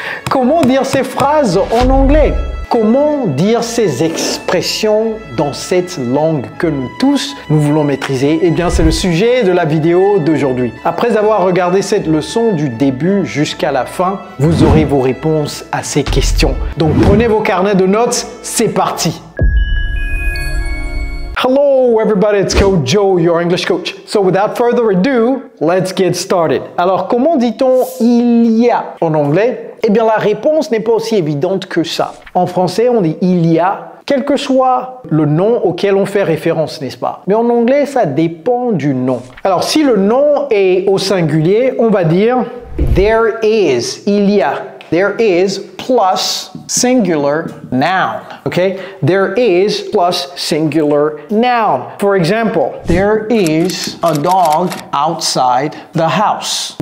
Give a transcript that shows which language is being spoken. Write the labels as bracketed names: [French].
[French] Comment dire ces phrases en anglais? Comment dire ces expressions dans cette langue que nous tous, nous voulons maîtriser? Eh bien, c'est le sujet de la vidéo d'aujourd'hui. Après avoir regardé cette leçon du début jusqu'à la fin, vous aurez vos réponses à ces questions. Donc, prenez vos carnets de notes, c'est parti! [English] Hello everybody, it's Coach Joe, your English coach. So without further ado, let's get started. [French] Alors, comment dit-on « il y a » en anglais? Eh bien, la réponse n'est pas aussi évidente que ça. En français, on dit « il y a », quel que soit le nom auquel on fait référence, n'est-ce pas? Mais en anglais, ça dépend du nom. Alors, si le nom est au singulier, on va dire « [English] there is [French] », il y a. [English] There is plus singular noun. Okay? There is plus singular noun. For example, there is a dog outside the house.